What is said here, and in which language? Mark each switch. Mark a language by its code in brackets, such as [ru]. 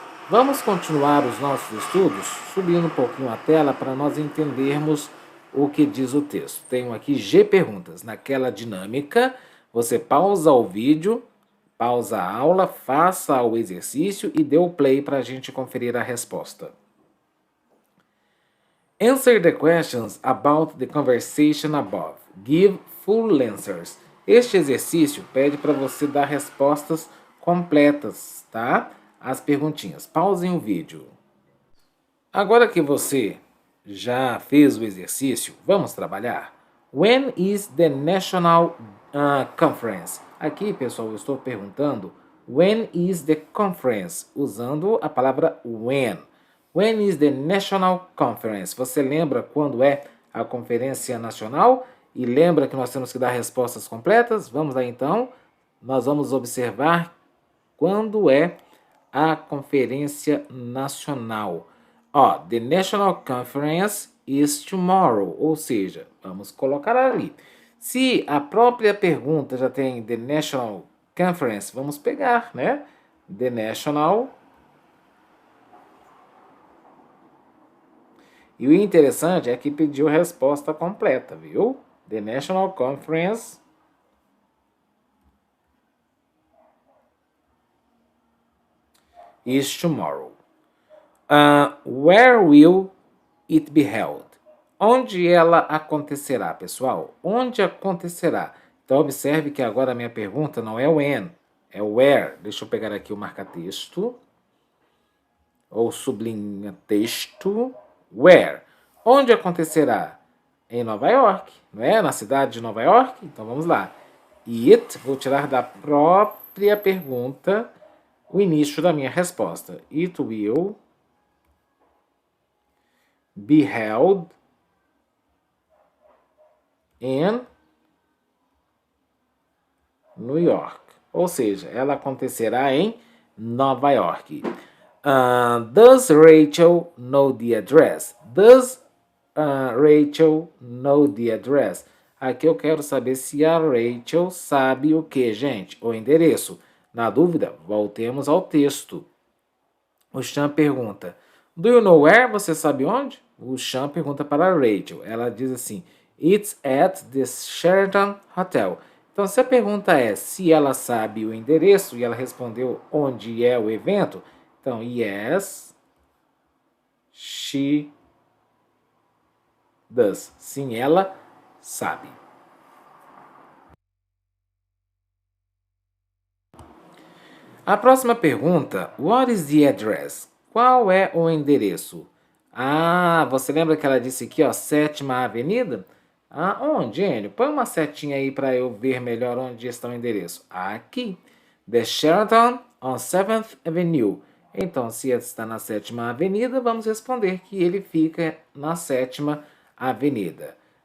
[pt] Vamos continuar os nossos estudos subindo um pouquinho a tela para nós entendermos o que diz o texto. Tenho aqui G perguntas. Naquela dinâmica, você pausa o vídeo, pausa a aula, faça o exercício e dê o play para a gente conferir a resposta. [en] Answer the questions about the conversation above. Give full answers. [pt] Este exercício pede para você dar respostas completas, tá? As perguntinhas. Pausem o vídeo. Agora que você já fez o exercício, vamos trabalhar. [en] When is the National Conference? [pt] Aqui, pessoal, eu estou perguntando [en] when is the conference, [pt] usando a palavra when. [en] When is the National Conference? [pt] Você lembra quando é a Conferência Nacional? E lembra que nós temos que dar respostas completas? Vamos lá então. Nós vamos observar quando é a Conferência Nacional. [en] Ó, the National Conference is tomorrow. [pt] Ou seja, vamos colocar ali. Se a própria pergunta já tem the National Conference, vamos pegar, né? The National. E o interessante é que pediu a resposta completa, viu? [en] The National Conference is tomorrow. Where will it be held? [pt] Onde ela acontecerá, pessoal? Onde acontecerá? Então, observe que agora a minha pergunta não é when, é where. Deixa eu pegar aqui o marca-texto. Ou sublinha texto. Where? Onde acontecerá? Em Nova York, não é? Na cidade de Nova York? Então vamos lá. It, vou tirar da própria pergunta o início da minha resposta. [en] It will be held in New York. [pt] Ou seja, ela acontecerá em Nova York. [en] Does Rachel know the address? Does Rachel know the address? [pt] Aqui eu quero saber se a Rachel sabe o que, gente? O endereço. Na dúvida, voltemos ao texto. O Sean pergunta, [en] do you know where? [pt] Você sabe onde? O Sean pergunta para a Rachel. Ela diz assim, [en] it's at the Sheraton Hotel. [pt] Então, se a pergunta é se ela sabe o endereço e ela respondeu onde é o evento, então, [en] yes, she does. [pt] Sim, ela sabe. A próxima pergunta, [en] what is the address? [pt] Qual é o endereço? Ah, você lembra que ela disse aqui, ó, 7ª Avenida? Ah, onde, Enio? Põe uma setinha aí para eu ver melhor onde está o endereço. Aqui. [en] The Sheraton on 7th Avenue. [pt] Então, se está na 7ª Avenida, vamos responder que ele fica na 7ª Avenida.